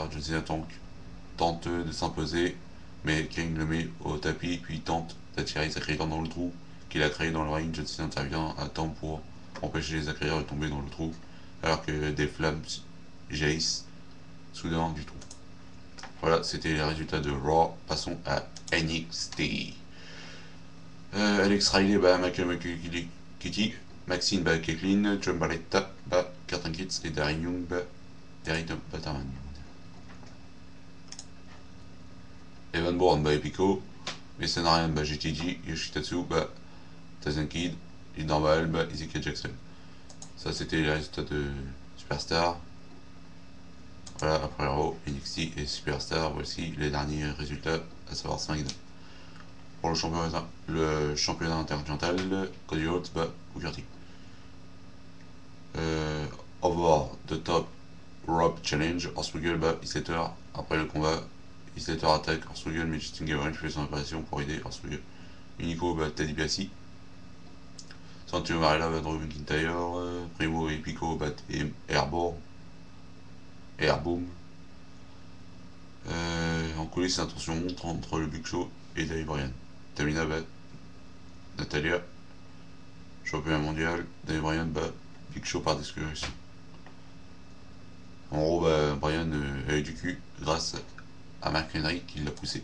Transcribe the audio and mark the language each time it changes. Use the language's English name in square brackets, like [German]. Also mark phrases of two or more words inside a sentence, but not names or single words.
[French] John Cena tente de s'imposer, mais Kane le met au tapis puis tente d'attirer Zack Ryder dans le trou qu'il a créé dans le ring. John Cena intervient à temps pour empêcher Zack Ryder de tomber dans le trou, alors que des flammes jaillissent soudain du trou. Voilà, c'était les résultats de Raw. Passons à NXT. Alex Riley bat Michael McKitty, Maxine bat Caitlyn, John Barretta bat Curtin Kitts et Darren Young bat Derry Batterman. Evan Bourne bat Epico, Mason Ryan bat GTG, Yoshitatsu bat Tyson Kidd, et Normal bat Ezekiel Jackson. Ça c'était les résultats de Superstar. Voilà, après Raw, NXT et Superstar, voici les derniers résultats, à savoir SmackDown. Pour le championnat intercontinental, Cody Rhodes bat Booker T. Over the Top Rope Challenge, Hornswoggle bat Isletter. Après le combat, Isletter attaque Hornswoggle, mais Justin Gabriel fait son apparition pour aider Hornswoggle. Unico bat Teddy Biassi. Santino Marella bat Drew McIntyre. Primo et Pico bat Airboom. En coulisses, l'intention montre entre le Big Show et Dave Bryan. Tamina bat Natalia. Championnat mondial, Dave Bryan bat Big Show par disqualification. En gros, Bryan a eu du cul grâce à Mark Henry qui l'a poussé.